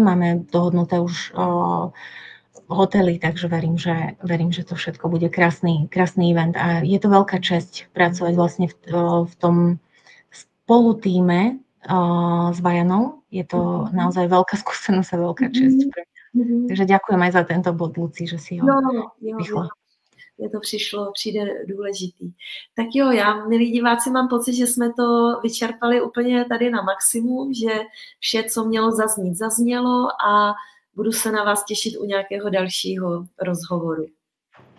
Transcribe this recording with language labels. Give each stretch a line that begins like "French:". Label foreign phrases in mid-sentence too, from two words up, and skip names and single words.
Slovak: Máme dohodnuté už hotely, takže verím, že to všetko bude krásny event. A je to veľká česť pracovať vlastne v tom spolutíme s Vajanou. Je to naozaj veľká skúsenosť a veľká česť pre mňa. Takže ďakujem aj za tento bod, Luci, že si ho vyšla.
Czech: Mně to přijde důležitý. Tak jo, já, milí diváci, mám pocit, že jsme to vyčerpali úplně tady na maximum, že vše, co mělo zaznít, zaznělo a budu se na vás těšit u nějakého dalšího rozhovoru.